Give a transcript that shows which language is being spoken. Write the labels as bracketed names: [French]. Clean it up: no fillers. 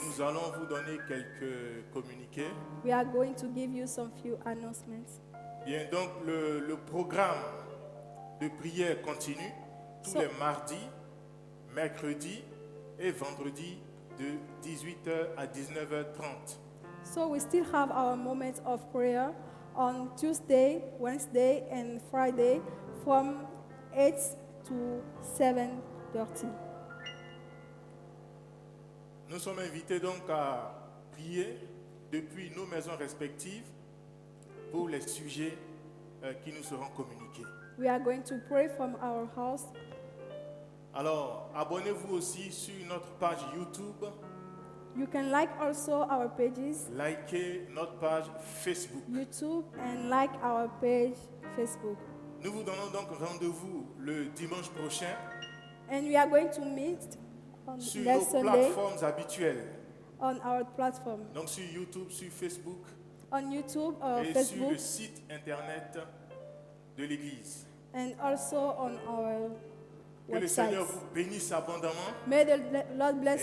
[French] nous allons vous donner quelques communiqués. [English] We are going to give you some few announcements. [French] Bien, donc le programme de prière continue tous les mardis, mercredis et vendredis de 18h à 19h30. [English] So we still have our moments of prayer on Tuesday, Wednesday, and Friday from 8 to 7:30. [French] Nous sommes invités donc à prier depuis nos maisons respectives pour les sujets qui nous seront communiqués. [English] We are going to pray from our house. [French] Alors, abonnez-vous aussi sur notre page YouTube, [English] You can like also our pages, [French] likez notre page Facebook. [English] YouTube, and like our page, Facebook. [French] Nous vous donnons donc rendez-vous le dimanche prochain [English] And we are going to meet on [French] sur [English] next [French] nos [English] Sunday [French] plateformes habituelles. [English] on our platform. [French] Donc sur YouTube, sur Facebook [English] On YouTube or [French] et sur [English] Facebook, [French] le site internet de l'Église. [English] and also on our [French] Que le [English] website. [French] Seigneur vous bénisse abondamment. [English] May the Lord bless